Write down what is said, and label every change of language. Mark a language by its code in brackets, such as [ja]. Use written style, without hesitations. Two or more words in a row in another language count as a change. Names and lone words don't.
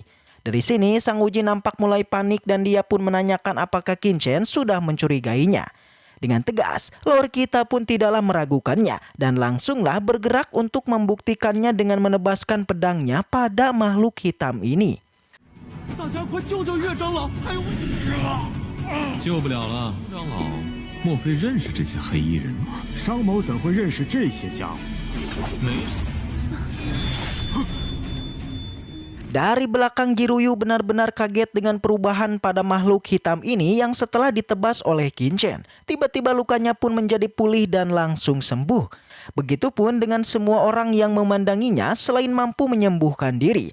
[id] Dari sini Sang Wuji nampak mulai panik dan dia pun menanyakan apakah Qingchen sudah mencurigainya. Dengan tegas, Lord kita pun tidaklah meragukannya dan langsunglah bergerak untuk membuktikannya dengan menebaskan pedangnya pada makhluk hitam ini. [zh] 大家快救救岳长老，还有救不了了，长老，莫非认识这些黑衣人？商某怎会认识这些家伙？没。 [id] Dari belakang Jiruyu benar-benar kaget dengan perubahan pada makhluk hitam ini yang setelah ditebas oleh Qingchen. Tiba-tiba lukanya pun menjadi pulih dan langsung sembuh. Begitupun dengan semua orang yang memandanginya selain mampu menyembuhkan diri.